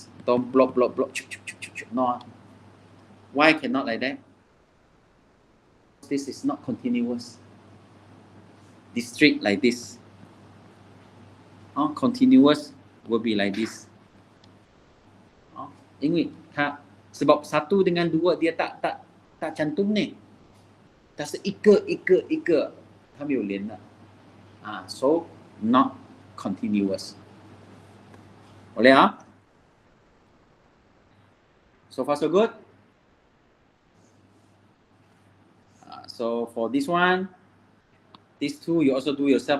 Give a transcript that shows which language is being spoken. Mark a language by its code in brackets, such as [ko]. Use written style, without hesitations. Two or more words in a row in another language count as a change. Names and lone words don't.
[en] Don't block. No. Why cannot like that? This is not continuous. District like this. Continuous will be like this. [zh] 因为它 [ms] sebab 1 dengan 2 dia tak cantum ni. [zh] 它是一个，它没有连的。 [en] So not continuous. Boleh So far so good. So for this one, these two you also do yourself.